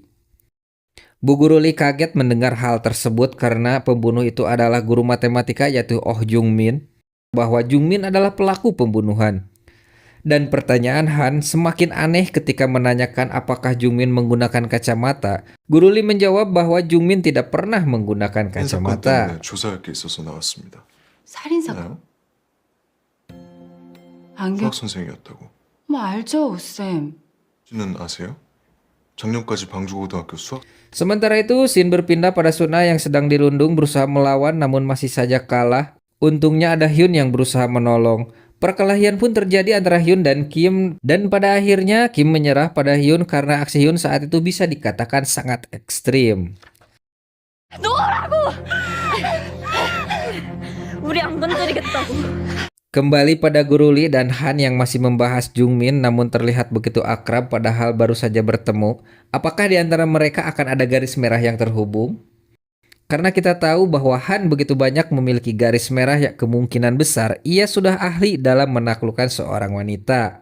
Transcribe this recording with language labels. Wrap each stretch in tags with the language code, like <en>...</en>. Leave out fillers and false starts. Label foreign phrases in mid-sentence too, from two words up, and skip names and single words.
<id>Bu Guru Lee kaget mendengar hal tersebut karena pembunuh itu adalah guru matematika yaitu Oh Jung Min. Bahwa Jung Min adalah pelaku pembunuhan. Dan pertanyaan Han semakin aneh ketika menanyakan apakah Jungmin menggunakan kacamata. Guru Lee menjawab bahwa Jungmin tidak pernah menggunakan</id> <ko>살인 사건</ko> <id>kacamata.</id> <ko>때문에 조사할 게 있어서 나왔습니다. 살인사건? 나요? 안경? 수학 선생이었다고. 뭐 알죠, 오쌤. 씨는 아세요? 작년까지 방주고등학교 수학</ko> <id>Sementara itu, Shin berpindah pada Suna yang sedang dirundung berusaha melawan namun masih saja kalah. Untungnya ada Hyun yang berusaha menolong. Perkelahian pun terjadi antara Hyun dan Kim, dan pada akhirnya Kim menyerah pada Hyun karena aksi Hyun saat itu bisa dikatakan sangat ekstrim.</id> <ko>우리 안 건드리겠다고.</ko> <id>Kembali pada Guru Lee dan Han yang masih membahas Jungmin namun terlihat begitu akrab padahal baru saja bertemu. Apakah di antara mereka akan ada garis merah yang terhubung? Karena kita tahu bahwa Han begitu banyak memiliki garis merah yang kemungkinan besar ia sudah ahli dalam menaklukkan seorang wanita.</id>